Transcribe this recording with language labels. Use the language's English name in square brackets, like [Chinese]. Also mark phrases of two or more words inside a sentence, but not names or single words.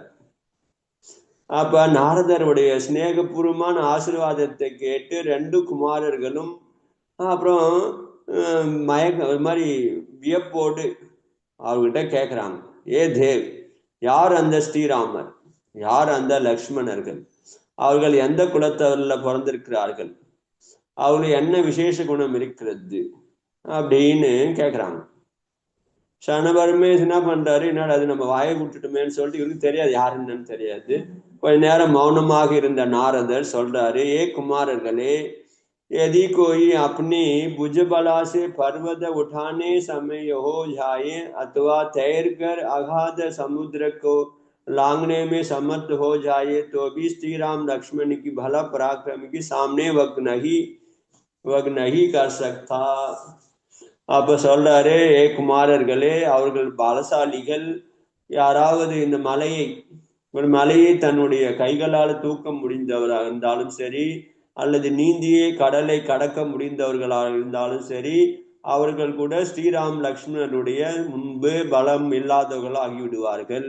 [Tamil] அப்ப நாரதருடைய சிநேகபூர்வமான ஆசீர்வாதத்தை கேட்டு 2 குமாரர்களும் அப்புறம் ஒரு மாதிரி வியப்போடு அவர்கிட்ட கேட்குறாங்க, ஏ தேவ், யார் அந்த ஸ்ரீராமர், யார் அந்த லக்ஷ்மணர்கள், அவர்கள் எந்த குலத்தவரில் பிறந்திருக்கிறார்கள், அவர்கள் என்ன விசேஷ குணம் இருக்கிறது அப்படின்னு கேட்குறாங்க. சனபரமே என்ன பண்றாரு, என்னடா அது நம்ம வாயை விட்டுட்டுமேன்னு சொல்லிட்டு இவருக்கு தெரியாது யார் என்னன்னு தெரியாது. கொஞ்ச நேரம் மௌனமாக இருந்த நாரதர் சொல்றாரு, ஏ குமாரர்களே, [Hindi] यदि कोई अपनी भुजबला से पर्वत उठाने समय हो जाए अथवा तैरकर अगाध समुद्र को लांघने में समर्थ हो जाए तो भी श्री राम लक्ष्मण की भला पराक्रम के सामने वग नहीं कर सकता. [Tamil] அப்ப சொல்றாரு, ஏ குமாரர்களே, அவர்கள் பலசாலிகள். யாராவது இந்த ஒரு மலையை தன்னுடைய கைகளால் தூக்க முடிந்தவராக இருந்தாலும் சரி, அல்லது நீந்தியே கடலை கடக்க முடிந்தவர்களாக இருந்தாலும் சரி, அவர்கள் கூட ஸ்ரீராம் லக்ஷ்மணனுடைய முன்பு பலம் இல்லாதவர்கள் ஆகிவிடுவார்கள்.